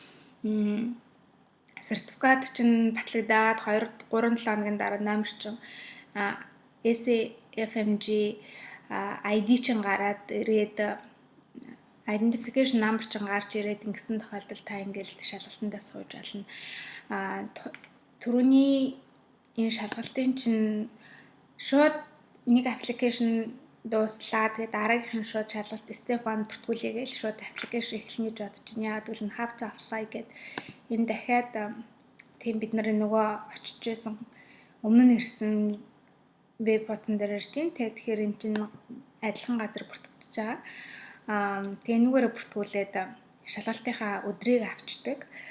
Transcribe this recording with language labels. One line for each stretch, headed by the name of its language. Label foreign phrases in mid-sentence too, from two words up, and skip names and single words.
Mongolian: Сертификат чинь батлагдаад 2-3-7 хоногийн дараа номер чинь SAFMG ID чинь гараад ирээд
English: identification number
Mongolian: чинь гарч ирээд ингэсэн тохиолдолд та ингээл шалгалтандаа сууж олно. Түрүүний энэ шалгалтын чинь шууд нэг аппликейшн дууслаа. Тэгээд дараагийнх нь шууд шалгалт step 1 бүртгүүлээ гээл шууд аппликейшн эхлэнэ гэж бодож байна. Яагаад гэвэл
English: have to apply
Mongolian: гэд энэ дахиад тийм бид нарын нөгөө очиж байсан өмнө нь ирсэн веб хуудсан дээр ирж байна. Тэгэхээр эн чинь адилхан газар бүртгэж байгаа. Тэгээ энүүгээрээ бүртгүүлээд шалгалтынхаа өдрийг авчдаг.